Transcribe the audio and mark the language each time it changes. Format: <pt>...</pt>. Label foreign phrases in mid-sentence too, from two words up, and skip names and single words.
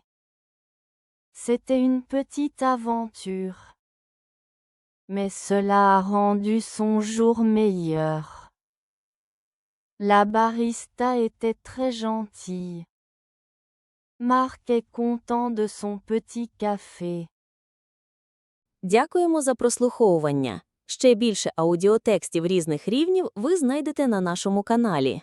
<fr>C'était une petite aventure. Mais cela a rendu son jour meilleur. La barista était très gentille. Marc est content de son petit café.</fr> <uk>Дякуємо за прослуховування. Ще більше аудіотекстів різних рівнів ви знайдете на нашому каналі.</uk>